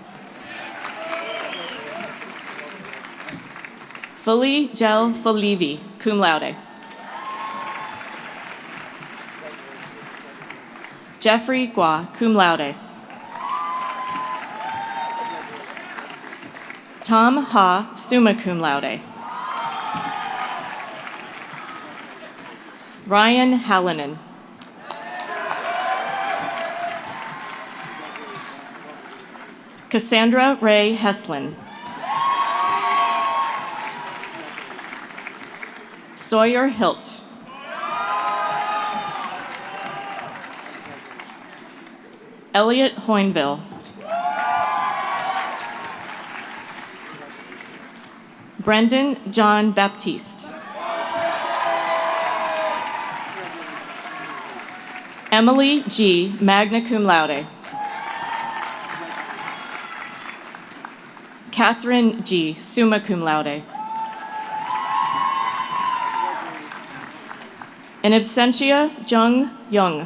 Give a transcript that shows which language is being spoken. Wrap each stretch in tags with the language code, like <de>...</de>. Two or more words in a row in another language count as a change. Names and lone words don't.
<en>Fuli Gel Folivi,</en> <la>cum laude.</la> <en>Jeffrey Gua,</en> <la>cum laude.</la> <en>Tom Ha,</en> <la>summa cum laude.</la> <en>Ryan Hallinan. Cassandra Ray Heslin. Sawyer Hilt. Elliot Hoinville. Brendan John Baptiste. Emily G.,</en> <la>magna cum laude.</la> <en>Catherine G.,</en> <la>summa cum laude. In absentia,</la> <en>Jung Young.</en>